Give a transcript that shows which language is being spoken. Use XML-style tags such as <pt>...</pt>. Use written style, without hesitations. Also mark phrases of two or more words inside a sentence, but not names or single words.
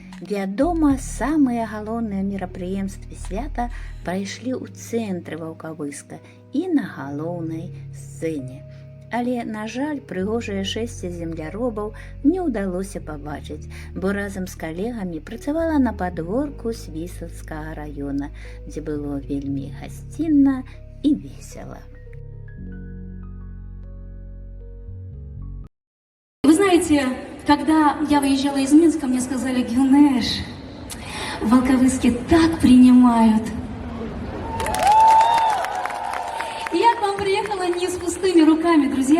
<be>Вядома, самыя галоўныя мерапрыемствы свята прайшлі ў цэнтры Ваўкавыска і на галоўнай сцэне. Але, на жаль, прыгожае шэсце земляробаў не ўдалося пабачыць, бо разам з калегамі працавала на падворку Свіслацкага раёна, дзе было вельмі гасцінна і весела.</be> <ru>Вы знаете, когда я выезжала из Минска, мне сказали: Гюнеш, в Волковыске так принимают. И я к вам приехала не с пустыми руками, друзья.</ru>